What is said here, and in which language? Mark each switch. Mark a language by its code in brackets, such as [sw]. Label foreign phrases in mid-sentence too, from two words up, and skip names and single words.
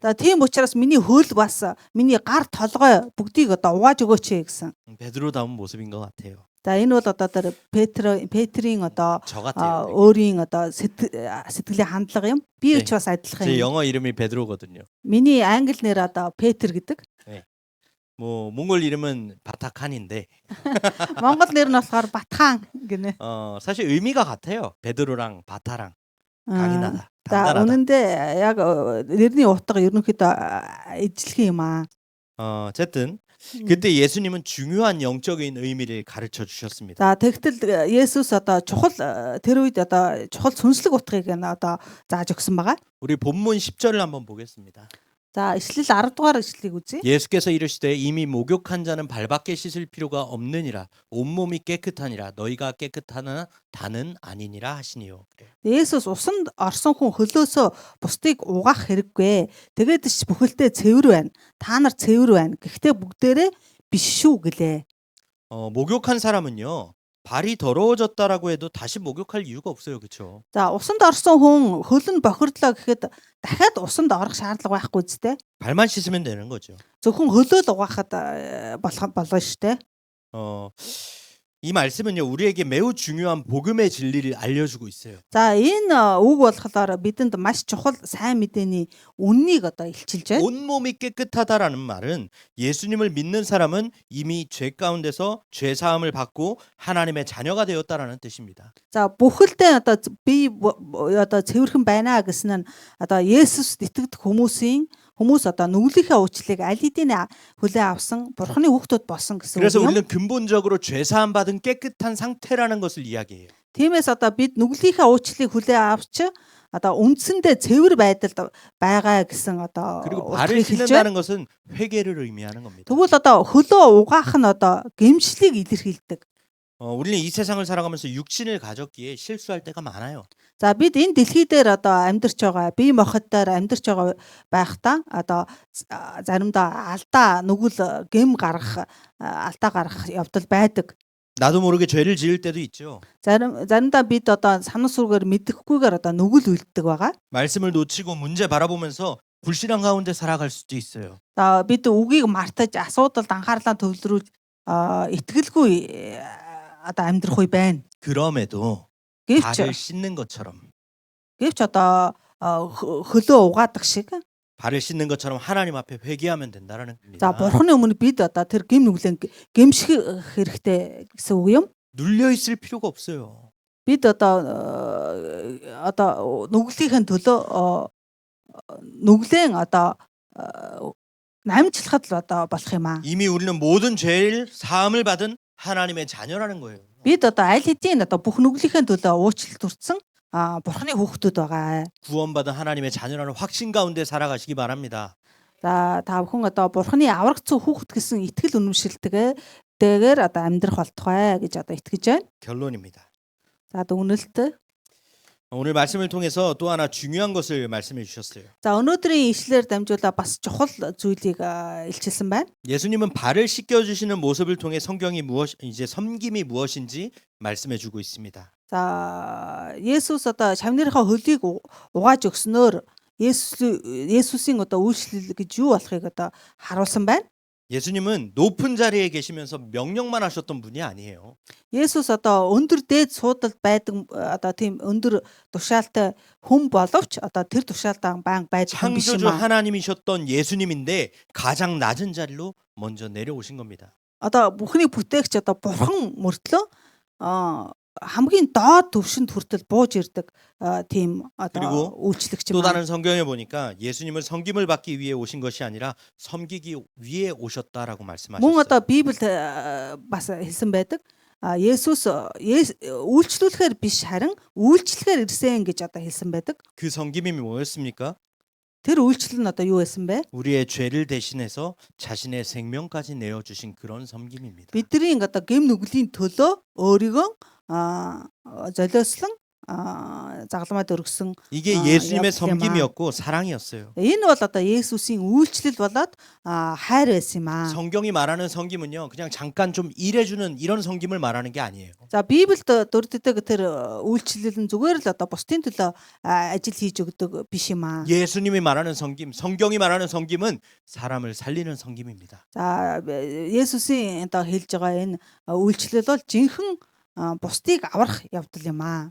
[mn] За тийм учраас миний хөл бас миний гар толгой бүгдийг одоо угааж өгөөч гэсэн. [ko] 베드로다운 모습인 것 같아요. [mn] За энэ бол одоо тэр Петрийн одоо [ko] 저 같아요. [mn] өөрийн одоо сэтгэлийн хандлага юм. Би ч бас адилхан [ko] 제 [mn] юм. [ko] 영어 이름이 베드로거든요. [mn] Миний англи нэр одоо Петр гэдэг. [ko] 뭐 몽골 이름은 바타칸인데 [mn] Монгол нэр нь болохоор Батхан гинэ. [ko] 사실 의미가 같아요. 베드로랑 바타랑 강인하다, [mn] За [ko] 단단하다. [mn] үнэндээ яг нэрний утга ерөнхийдөө ижлэх юм аа. [ko] 어쨌든 그때 예수님은 중요한 영적인 의미를 가르쳐 주셨습니다. [mn] За тэгтэл Есүс одоо чухал тэр үед одоо чухал сүнслэг утгыг нь одоо зааж өгсөн байгаа. [ko] 우리 본문 10절을 한번 보겠습니다. [mn] За ишлэл 10 дугаар ишлэлийг үзье. [ko] 예수께서 이르시되 이미 목욕한 자는 발밖에 씻을 필요가 없느니라 온몸이 깨끗하니라 너희가 깨끗하나 다는 아니니라 하시니요. 그래요. [mn] Есүс усанд орсон хүн хөлөөсөө бусдыг угаах хэрэггүй. Тэгээд ч бүхэлдээ цэвэр байна. Та нар цэвэр байна. Гэхдээ бүгдээрээ биш шүү гэлээ. [ko] 목욕한 사람은요. 발이 더러워졌다라고 해도 다시 목욕할 이유가 없어요. 그렇죠? [mn] За усанд орсон хүн хөл нь бохирдлоо гэхэд дахиад усанд орох шаардлага байхгүй зү. [ko] 발만 씻으면 되는 거죠. [mn] Зөвхөн хөлөө л угаахад болно шүү дээ. [ko] 이 말씀은요. 우리에게 매우 중요한 복음의 진리를 알려주고 있어요. [mn] За энэ үг болохоор бидэнд маш чухал сайн мэдээний үннийг одоо илчилж байна. [ko] 온몸이 깨끗하다라는 말은 예수님을 믿는 사람은 이미 죄 가운데서 죄 사함을 받고 하나님의 자녀가 되었다라는 뜻입니다. [mn] За бүхэлдээ одоо би одоо цэвэрхэн байна гэсэн нь одоо Есүст итгэдэг хүмүүс одоо нүглийнхээ уучлалыг аль хэдийн хүлээн авсан Бурхны хүүхдүүд болсон гэсэн үг [ko] 그래서 [mn] юм. [ko] 우리는 근본적으로 죄 사함 받은 깨끗한 상태라는 것을 이야기해요. [mn] Тиймээс одоо бид нүглийнхээ уучлалыг хүлээн авч одоо үндсэндээ цэвэр байдалд байгаа гэсэн одоо [ko] 그리고 [mn] утгыг [ko] 발을 [mn] хэлж байна. [ko] 씻는다는 것은 회개를 의미하는 겁니다. [mn] Тэгвэл одоо хөлөө угаах нь одоо гэмшлийг илэрхийлдэг. [ko] 우리는 이 세상을 살아가면서 육신을 가졌기에 실수할 때가 많아요. [mn] За бид энэ дэлхий дээр одоо амьдарч байгаа бие махбодоор амьдарч байгаа байхдаа одоо заримдаа алдаа нүгэл гэм гарах алдаа гарах явдал байдаг. [ko] 나도 모르게 죄를 지을 때도 있죠. [mn] Заримдаа бид одоо санаа сүргээр мэдэхгүйгээр одоо нүгэл үлддэг байгаа. [ko] 말씀을 놓치고 문제 바라보면서 불신앙 가운데 살아갈 수도 있어요. [mn] За бид үгийг мартаж асуудалд анхаарлаа төвлөрүүлж итгэлгүй одоо амьдрах үе байна. [ko] 그럼에도 [mn] Гэвч [ko] 발을 씻는 것처럼 [mn] одоо хөлөө угаадаг шиг [ko] 발을 씻는 것처럼 하나님 앞에 회개하면 된다라는 [mn] за [ko] 겁니다. [mn] бурхны өмнө бид одоо тэр гэм нүглэн гэмших хэрэгтэй гэсэн үг юм. [ko] 눌려 있을 필요가 없어요. [mn] Бид одоо нүглийнхээ төлөө нүглэн одоо намжлахад л одоо болох юм аа. [ko] 이미 우리는 모든 죄를 사함을 받은 하나님의 자녀라는 거예요. [mn] Бид одоо аль хэдийн одоо бүх нүглийнхээ төлөө уучлалт хүртсэн бурхны хүүхдүүд байгаа. [ko] 구원받은 하나님의 자녀라는 확신 가운데 살아가시기 바랍니다. [mn] За та бүхэн одоо бурхны аврагцсан хүүхэд гэсэн итгэл үнэмшилтэйгээр одоо амьдрах болтугай гэж одоо итгэж байна. [ko] 결론입니다. [mn] За дүгнэлт. [ko] 오늘 말씀을 통해서 또 하나 중요한 것을 말씀해 주셨어요. [mn] За өнөөдрийн ишлэлээр дамжуулаад бас чухал зүйлийг илчилсэн байна. [ko] 예수님은 발을 씻겨 주시는 모습을 통해 성경이 섬김이 무엇인지 말씀해 주고 있습니다. [mn] За Есүс одоо шавныхаа хөлийг угааж өгснөөр Есүсийн одоо үйлчлэл гэж юу болохыг одоо харуулсан байна. [ko] 예수님은 높은 자리에 계시면서 명령만 하셨던 분이 아니에요. [mn] Есүс одоо өндөр дээд суудалд байдаг одоо тийм өндөр тушаалтай хүн боловч одоо тэр тушаалдаа баян байж хүн биш юм [ko] 창조주 [mn] аа. [ko] 하나님이셨던 예수님인데 가장 낮은 자리로 먼저 내려오신 겁니다. [mn] Одоо бүхний бүтээгч одоо бурхан мөртлөө хамгийн доод түвшинд хүртэл бууж ирдэг тийм одоо [ko] 그리고 [mn] үйлчлэгч [ko] 또 [mn] юм аа. [ko] 다른 성경에 보니까 예수님은 섬김을 받기 위해 오신 것이 아니라 섬기기 위해 오셨다라고 [mn] Мөн [ko] 말씀하셨어요. [mn] одоо Библиэд бас хэлсэн байдаг. Есүс үйлчлүүлэхээр биш харин үйлчлэхээр ирсэн гэж одоо хэлсэн байдаг. [ko] 그 섬김이 뭐였습니까? [mn] Тэр үйлчлэл нь одоо юу байсан бэ? [ko] 우리의 죄를 대신해서 자신의 생명까지 내어 주신 그런 섬김입니다. [mn] Бидний одоо гэм нүглийн төлөө өөрийгөө золиослон загалмайд өргсөн [ko] 이게 예수님의 [mn] явдал юм аа. [ko] 섬김이었고 사랑이었어요. [mn] Энэ бол одоо Есүсийн үйлчлэл болоод хайр байсан юм аа. [ko] 성경이 말하는 섬김은요, 그냥 잠깐 좀 일해주는 이런 섬김을 말하는 게 아니에요. [mn] За Библиэд дурддаг тэр үйлчлэл нь зүгээр л одоо бусдын төлөө ажил хийж өгдөг биш юм аа. [ko] 예수님이 말하는 섬김, 성경이 말하는 섬김은 사람을 살리는 섬김입니다. [mn] За Есүсийн одоо хэлж байгаа энэ үйлчлэл бол жинхэнэ бусдыг аврах явдал юм аа.